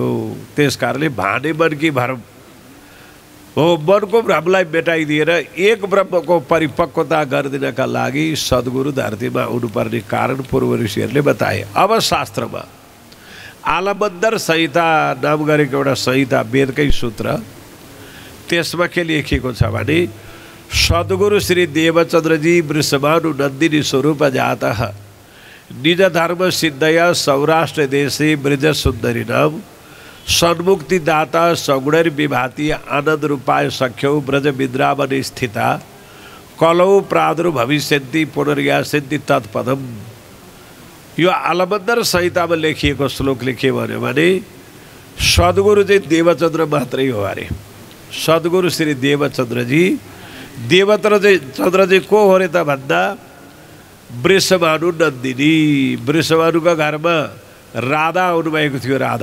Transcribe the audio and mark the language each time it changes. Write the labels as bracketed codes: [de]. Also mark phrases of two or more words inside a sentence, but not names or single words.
[ne] त्यसकारणले भाने मन की भ्रम हो, मनको भ्रमलाई मेटाइदिएर एक ब्रह्मको परिपक्वता गरिदिनका लागि सद्गुरु धरतीमा आउनुपर्ने कारण पूर्व ऋषिहरूले बताए। अब शास्त्रमा आलमन्दर संहिता नाम गरेको एउटा संहिता वेदकै सूत्र, त्यसमा के लेखिएको छ भने [sa] सद्गुरु श्री देवचन्द्रजी वृषभानु नन्दिनी स्वरूप जातः निज धर्म सिद्धया सौराष्ट्र देशे ब्रज सुन्दरी नाम सन्मुक्तिदाता सगुणर विभाति आनंद रूपाय सख्यौ ब्रज विद्रावन स्थिता कलौ प्रादुर्भविष्यन्ति पुनर्यासन्ति तत्पदम। [ne] यो आलमन्दर संहितामा लेखिएको श्लोकले के भन्यो भने सद्गुरु चाहिँ देवचन्द्र मात्रै हो अरे। सद्गुरु श्री देवचन्द्रजी, देवचन्द्रजी को हो रे त भन्दा वृषभानु नन्दिनी, वृषभानुको घरमा राधा आउनुभएको थियो।